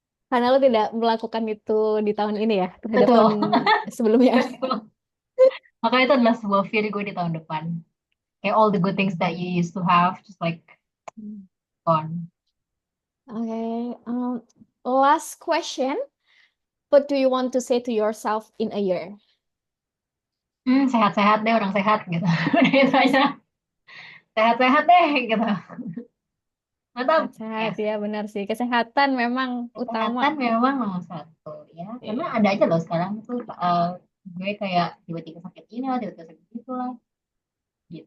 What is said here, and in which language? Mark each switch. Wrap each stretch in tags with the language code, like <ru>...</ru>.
<id>Karena lo tidak melakukan itu di tahun ini ya, terhadap tahun Betul, sebelumnya. betul. Makanya itu adalah sebuah fear gue di tahun depan.</id> <en>Kayak all the good things that you used to have, just like gone. Okay. Last question. What do you want to say to yourself in a year?</en> <id>Sehat-sehat deh orang sehat gitu. Udah itu aja. Sehat-sehat deh gitu. Mantap. Sehat-sehat</id> <en>Yes.</en> <id>ya, benar sih. Kesehatan memang utama. Kesehatan memang nomor satu ya. Karena Iya. ada aja loh sekarang tuh gue kayak tiba-tiba sakit ini lah, tiba-tiba sakit itu lah. Gitu.</id>